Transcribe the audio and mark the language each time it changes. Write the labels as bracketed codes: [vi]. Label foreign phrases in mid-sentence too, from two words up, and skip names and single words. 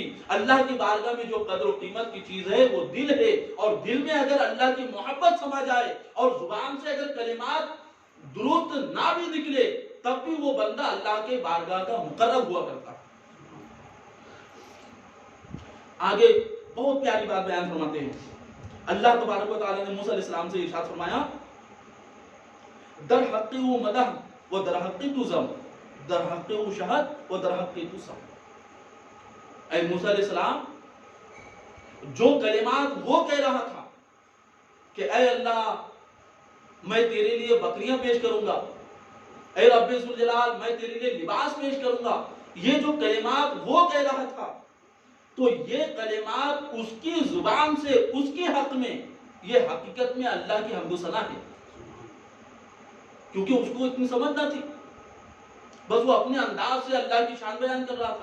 [ur] اللہ کی بارگاہ میں جو قدر و قیمت کی چیز ہے وہ دل ہے، اور دل میں اگر اللہ کی محبت سما جائے اور زبان سے اگر کلمات درست نہ بھی نکلے تب بھی وہ بندہ اللہ کے بارگاہ کا مقرب ہوا کرتا. آگے بہت پیاری بات بیان فرماتے ہیں. اللہ تبارک و تعالی نے موسیٰ علیہ السلام سے ارشاد فرمایا، [fa] در حقی و مدح و در حقی تو زم، در حقی و شہد و در حقی تو سم. [ur] اے موسیٰ علیہ السلام، جو کلمات وہ کہہ رہا تھا کہ اے اللہ میں تیرے لیے بکریاں پیش کروں گا، اے رب ذوالجلال میں تیرے لیے لباس پیش کروں گا، یہ جو کلمات وہ کہہ رہا تھا تو یہ کلمات اس کی زبان سے اس کے حق میں یہ حقیقت میں اللہ کی حمد و ثنا ہے، کیونکہ اس کو اتنی سمجھ نہ تھی، بس وہ اپنے انداز سے اللہ کی شان بیان کر رہا تھا.